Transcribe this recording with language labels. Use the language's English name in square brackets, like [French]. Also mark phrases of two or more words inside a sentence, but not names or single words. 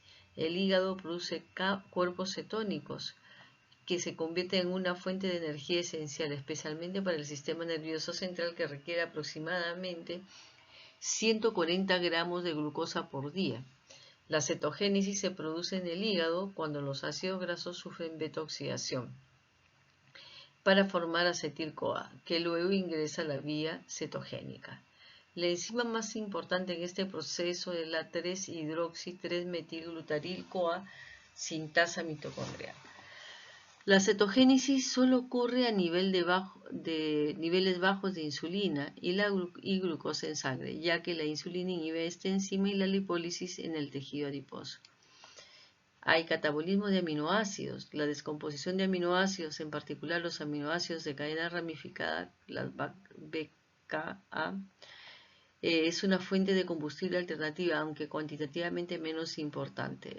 [Spanish] El hígado produce cuerpos cetónicos que se convierten en una fuente de energía esencial, especialmente para el sistema nervioso central, que requiere aproximadamente 140 gramos de glucosa por día. La cetogénesis se produce en el hígado cuando los ácidos grasos sufren beta-oxidación para formar acetil-CoA, que luego ingresa a la vía cetogénica. La enzima más importante en este proceso es la 3-hidroxi-3-metilglutaryl-CoA sintasa mitocondrial. La cetogénesis solo ocurre a niveles bajos de insulina y glucosa en sangre, ya que la insulina inhibe esta enzima y la lipólisis en el tejido adiposo. Hay catabolismo de aminoácidos. La descomposición de aminoácidos, en particular los aminoácidos de cadena ramificada, las BCA, es una fuente de combustible alternativa, aunque cuantitativamente menos importante.